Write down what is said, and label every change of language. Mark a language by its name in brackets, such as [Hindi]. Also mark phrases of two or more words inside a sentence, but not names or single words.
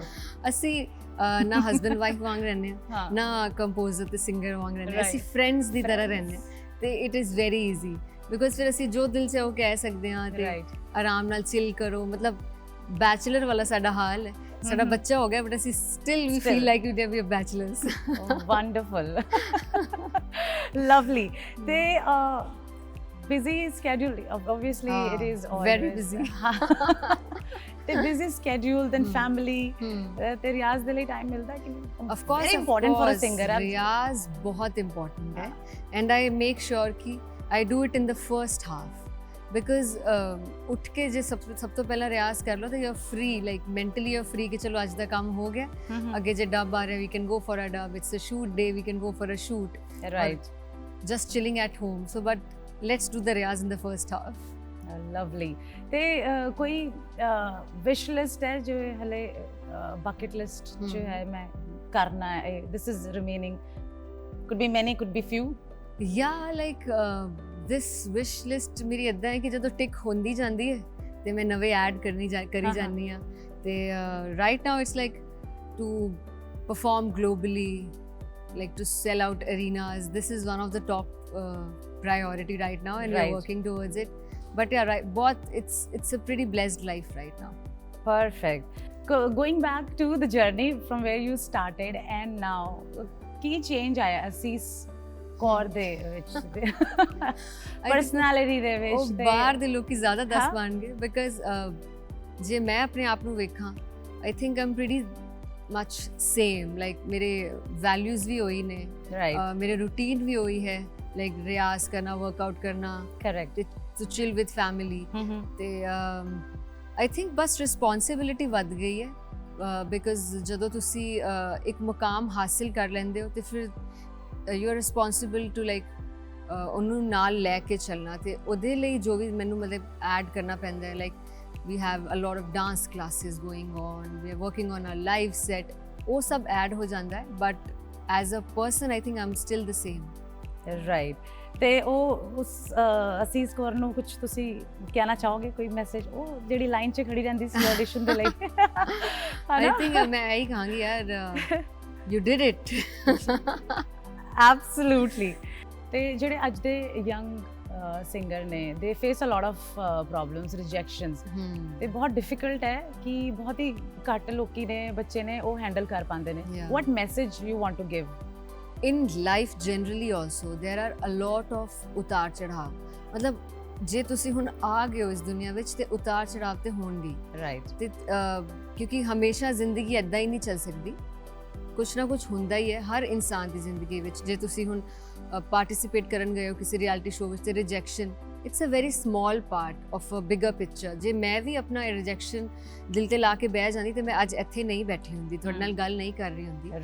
[Punjabi] ਅਸੀਂ ਨਾ [English] husband wife [Punjabi] ਵਾਂਗ ਰਹਿੰਦੇ ਹਾਂ ਨਾ ਕੰਪੋਜ਼ਰ ਤੇ ਸਿੰਗਰ ਵਾਂਗ ਰਹਿੰਦੇ ਅਸੀਂ ਫਰੈਂਡਸ ਦੀ ਤਰ੍ਹਾਂ ਰਹਿੰਦੇ ਹਾਂ ਤੇ [English] it is very easy because [Punjabi] ਫਿਰ ਅਸੀਂ ਜੋ ਦਿਲ 'ਚ ਉਹ ਕਹਿ ਸਕਦੇ ਹਾਂ ਤੇ ਆਰਾਮ ਨਾਲ ਚਿਲ ਕਰੋ ਮਤਲਬ ਬੈਚਲਰ ਵਾਲਾ ਸਾਡਾ ਹਾਲ ਹੈ ਸਾਡਾ ਬੱਚਾ ਹੋ ਗਿਆ ਬਟ ਅਸੀਂ [English] still we feel like we are bachelors wonderful lovely ਤੇ busy schedule obviously it is always very busy [Punjabi] ਤੇ [English] busy schedule then family [Punjabi] ਤੇ ਰਿਆਜ਼ ਦੇ ਲਈ ਟਾਈਮ ਮਿਲਦਾ ਕਿ [English] of course very important for a singer [Punjabi] ਰਿਆਜ਼ ਬਹੁਤ [English] important ਹੈ and I make sure ਕਿ I do it in the first half बिकॉज [Punjabi] ਉੱਠ ਕੇ ਜੇ ਸਭ ਤੋਂ ਪਹਿਲਾਂ ਰਿਆਜ਼ ਕਰ ਲਓ ਤਾਂ [English] you are free like mentally you are free [Punjabi] ਕਿ ਚਲੋ ਅੱਜ ਦਾ ਕੰਮ ਹੋ ਗਿਆ ਅੱਗੇ ਜੇ ਡੱਬ ਆ ਰਿਹਾ [English] we can go for a dub it's a shoot day we can go for a shoot ਰਾਈਟ just chilling at home. So, but let's do the riyaz in the first half. [Punjabi] ਲਵਲੀ ਤੇ ਕੋਈ [English] wish list [Punjabi] ਹੈ ਜੋ ਹਲੇ [English] bucket list [Punjabi] ਜੋ ਹੈ ਮੈਂ ਕਰਨਾ ਹੈ [English] this is remaining could be many could be few Yeah, like this wish list [Punjabi] ਮੇਰੀ ਇਦਾਂ ਹੈ ਕਿ ਜਦੋਂ ਟਿਕ ਹੁੰਦੀ ਜਾਂਦੀ ਹੈ ਤੇ ਮੈਂ ਨਵੇਂ ਐਡ ਕਰੀ ਜਾਂਦੀ ਆ ਤੇ [English] right now it's like to perform globally, like to sell out arenas. This is one of the top priority right now and we're working towards it. But yeah, right, both it's a pretty blessed life right now. perfect going back to the journey from where you started and now [Punjabi] ਕੀ ਚੇਂਜ ਆਇਆ ਅਸੀਸ ਕੌਰ ਦੇ ਵਿੱਚ ਪਰਸਨੈਲਿਟੀ ਦੇ ਵਿੱਚ ਉਹ ਬਾਹਰ ਦੇ ਲੋਕੀ ਜ਼ਿਆਦਾ ਦੱਸ ਪਾਣਗੇ ਬਿਕਾਜ਼ ਜੇ ਮੈਂ ਆਪਣੇ ਆਪ ਨੂੰ ਵੇਖਾਂ [English] I think I'm pretty much same like [Punjabi] ਮੇਰੇ ਵੈਲਿਊਜ਼ ਵੀ ਉਹੀ ਨੇ ਮੇਰੇ ਰੂਟੀਨ ਵੀ ਉਹੀ ਹੈ ਲਾਈਕ ਰਿਆਜ਼ ਕਰਨਾ ਵਰਕਆਊਟ ਕਰਨਾ ਕਰੈਕਟ [English] to chill with family [Punjabi] ਤੇ [English] I think [Punjabi] ਬਸ ਰਿਸਪੌਂਸਿਬਿਲਿਟੀ ਵੱਧ ਗਈ ਹੈ ਬਿਕਾਜ਼ ਜਦੋਂ ਤੁਸੀਂ ਇੱਕ ਮੁਕਾਮ ਹਾਸਿਲ ਕਰ ਲੈਂਦੇ ਹੋ ਤੇ ਫਿਰ [English] you are responsible to like [Punjabi] ਉਹਨੂੰ ਨਾਲ ਲੈ ਕੇ ਚੱਲਣਾ ਤੇ ਉਹਦੇ ਲਈ ਜੋ ਵੀ ਮੈਨੂੰ ਮਤਲਬ ਐਡ ਕਰਨਾ ਪੈਂਦਾ ਹੈ ਲਾਈਕ [English] we have a lot of dance classes going on, we are working on a live set, [Punjabi] ਉਹ ਸਭ ਐਡ ਹੋ ਜਾਂਦਾ ਹੈ [English] but as a person I think I'm still the same. [Punjabi] right ਤੇ ਉਹ ਉਸ ਅਸੀਸ ਕੌਰ ਨੂੰ ਕੁਝ ਤੁਸੀਂ ਕਹਿਣਾ ਚਾਹੋਗੇ ਕੋਈ ਮੈਸੇਜ ਉਹ ਜਿਹੜੀ ਲਾਈਨ 'ਚ ਖੜੀ ਰਹਿੰਦੀ ਸੀ ਆਡੀਸ਼ਨ ਦੇ ਲਈ [English] I think [Punjabi] ਮੈਂ ਇਹੀ ਕਹਾਂਗੀ ਯਾਰ [English] you did it. [Punjabi] absolutely ਤੇ ਜਿਹੜੇ ਅੱਜ ਦੇ [English] young singer [Punjabi] ਨੇ [English] they face a lot of problems rejections [Punjabi] ਤੇ ਬਹੁਤ ਡਿਫਿਕਲਟ ਹੈ ਕਿ ਬਹੁਤ ਹੀ ਘੱਟ ਲੋਕੀ ਨੇ ਬੱਚੇ ਨੇ ਉਹ ਹੈਂਡਲ ਕਰ ਪਾਉਂਦੇ ਨੇ [English] what message you want to give in life generally also there are a lot of [Punjabi] ਉਤਾਰ ਚੜਾਵ ਮਤਲਬ ਜੇ ਤੁਸੀਂ ਹੁਣ ਆ ਗਏ ਹੋ ਇਸ ਦੁਨੀਆ ਵਿੱਚ ਤੇ ਉਤਾਰ ਚੜਾਵ ਤੇ ਹੋਣਗੇ ਰਾਈਟ ਤੇ ਕਿਉਂਕਿ ਹਮੇਸ਼ਾ ਜ਼ਿੰਦਗੀ ਏਦਾਂ ਹੀ ਨਹੀਂ ਚੱਲ ਸਕਦੀ ਕੁਛ ਨਾ ਕੁਛ ਹੁੰਦਾ ਹੀ ਹੈ ਹਰ ਇਨਸਾਨ ਦੀ ਜ਼ਿੰਦਗੀ ਵਿੱਚ ਜੇ ਤੁਸੀਂ ਹੁਣ ਪਾਰਟਿਸਿਪੇਟ ਕਰਨ ਗਏ ਹੋ ਕਿਸੇ [English] reality show [Punjabi] ਵਿੱਚ ਤੇ ਰਿਜੈਕਸ਼ਨ [English] it's a very small part of a bigger picture [Punjabi] ਜੇ ਮੈਂ ਵੀ ਆਪਣਾ ਰਿਜੈਕਸ਼ਨ ਦਿਲ ਤੇ ਲਾ ਕੇ ਬਹਿ ਜਾਂਦੀ ਤੇ ਮੈਂ ਅੱਜ ਇੱਥੇ ਨਹੀਂ ਬੈਠੀ ਹੁੰਦੀ ਤੁਹਾਡੇ ਨਾਲ ਗੱਲ ਨਹੀਂ ਕਰ ਰਹੀ ਹੁੰਦੀ